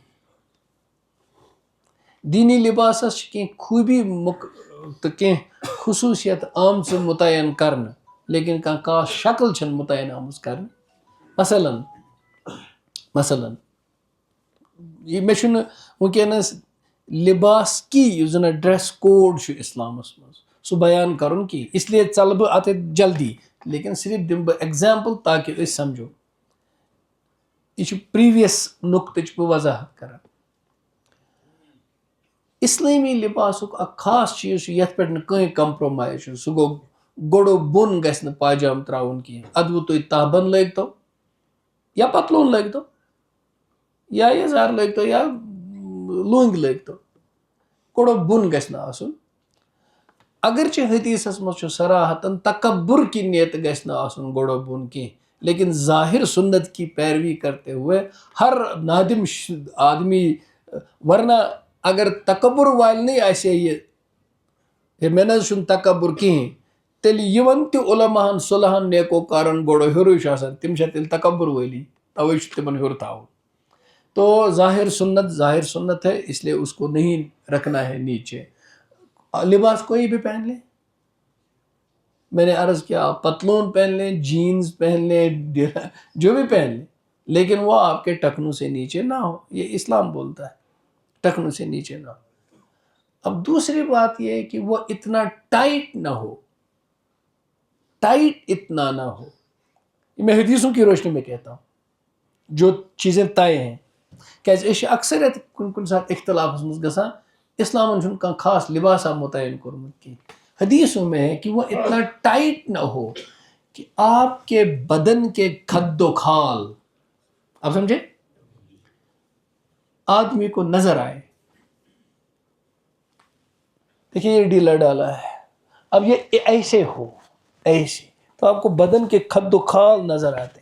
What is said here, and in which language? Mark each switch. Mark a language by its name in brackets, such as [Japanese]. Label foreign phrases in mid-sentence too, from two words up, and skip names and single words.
[Kashmiri] دیٖنی لباسس چھِ کینٛہہ خوٗبی تہٕ کینٛہہ خصوٗصیت آمژٕ مُتعین کرنہٕ لیکن کانٛہہ خاص شکل چھنہٕ مُتعین آمٕژ کرنہٕ. مثلاً مےٚ چھُنہٕ وٕنکیٚنس لباس کی یُس زن [English] dress code [Kashmiri] چھُ اسلامس منٛز سُہ بیان کرُن کینٛہہ. [Urdu] اس لیے [Kashmiri] ژلہٕ بہٕ اتھ جلدی لیکن صرف دِمہٕ بہٕ ایگزامپل تاکہِ أسۍ سمجھو. یہِ چھُ پریویس نُقطٕچ بہٕ وضاحت کران. اسلٲمی لباسُک اکھ خاص چیٖز چھُ یتھ پٮ۪ٹھ نہٕ کٕہٕنۍ کمپرومایز چھُ. سُہ گوٚو گۄڈو بۄن گژھِ نہٕ پاجام تراوُن کینٛہہ. ادوٕ تُہۍ تہبند لٲگتو یا پتلوٗن لٲگتو یا یزار لٲگتو یا لونٛگۍ لٲگتو گۄڈو بۄن گژھِ نہٕ آسُن. اگرچہ حدیثس مجھ صراحتاً تکبر کی نیت گژھِ نہٕ آسُن گۄڈو بۄن کینٛہہ، [Urdu] لیکن ظاہر سنت کی پیروی کرتے ہوئے ہر نادم آدمی، [Kashmiri] ورنہ اگر تکبر والنٕے آسہِ یہِ ہے مےٚ نہ حظ چھُنہٕ تکبر کِہیٖنۍ، تیٚلہِ یِمن تہِ علماہن صلحن نیکوکارن گۄڈو ہیوٚرُے چھُ آسان تِم چھا تیٚلہِ تکبر وٲلی، توے چھُ تِمن ہیوٚر تھاوُن. [Urdu] تو ظاہر سنت ہے، اس لیے اس کو نہیں رکھنا ہے نیچے. لباس کوئی بھی پہن لے، میں نے عرض کیا آپ پتلون پہن لیں، جینز پہن لیں، جو بھی پہن لیں، لیکن وہ آپ کے ٹخنوں سے نیچے نہ ہو. یہ اسلام بولتا ہے ٹخنوں سے نیچے نہ ہو. اب دوسری بات یہ ہے کہ وہ اتنا ٹائٹ نہ ہو، ٹائٹ اتنا نہ ہو. میں حدیثوں کی روشنی میں کہتا ہوں جو چیزیں طے ہیں، [Kashmiri] کیازِ أسۍ چھِ اکثر کُنہِ ساتہٕ اختلافس منٛز گژھان. اسلامن چھُنہٕ کانٛہہ خاص لباسا متعین کوٚرمُت کینٛہہ. [Urdu] حدیثوں میں ہے کہ وہ اتنا ٹائٹ نہ ہو کہ آپ کے بدن کے کھد و کھال، آپ سمجھے، آدمی کو نظر آئے. دیکھیے یہ ڈھیلا ڈالا ہے، اب یہ ایسے ہو، ایسے تو آپ کو بدن کے کھد و کھال نظر آتے ہیں.